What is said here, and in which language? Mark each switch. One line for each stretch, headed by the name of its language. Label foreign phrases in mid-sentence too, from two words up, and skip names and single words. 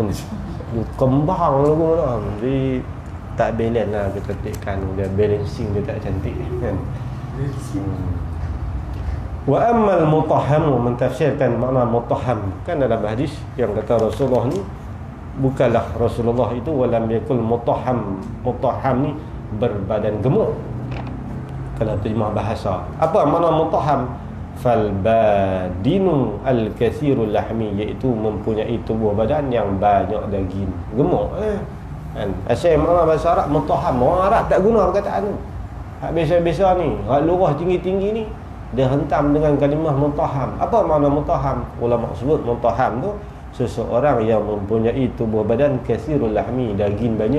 Malay: Kembang lagu mana. Jadi tak balance lah kecantikan dia, balancing dia tak cantik kan.
Arabic: وأما المطهم,
Malay: mentafsirkan makna mutahham kan dalam hadis yang kata Rasulullah ni, bukanlah Rasulullah itu
Arabic: ولم يكن المطهم.
Malay: Mutahham ni berbadan gemuk kalau terjemah bahasa. Apa makna mutahham?
Arabic: فالبادن الكثير اللحم,
Malay: iaitu mempunyai tubuh badan yang banyak daging, gemuk kan. Asal makna bahasa Arab mutahham, orang Arab tak guna perkataan tu. Hak biasa-biasa ni, hak lurah tinggi-tinggi ni, dia hentam dengan kalimah mutahham. Apa makna mutahham? Ulama sebut mutahham tu seseorang yang mempunyai tubuh badan
Arabic: كثير اللحم,
Malay: daging banyak.